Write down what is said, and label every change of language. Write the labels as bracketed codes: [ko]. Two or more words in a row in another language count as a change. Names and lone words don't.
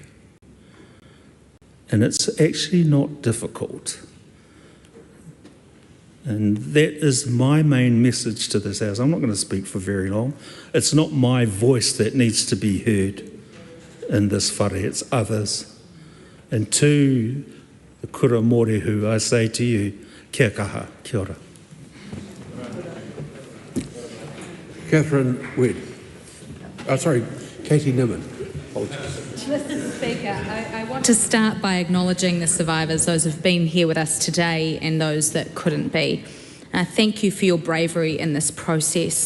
[en] And it's actually not difficult. And that is my main message to this House. I'm not going to speak for very long. It's not my voice that needs to be heard in this whare, it's others. And to the [mi] kura mōrehu, [en] I say to you, [mi] kia kaha, kia ora. [en] Catherine Wedd. Katie Nimmin. Mr. Speaker, I want to start by acknowledging the survivors, those who have been here with us today and those that couldn't be. Thank you for your bravery in this process.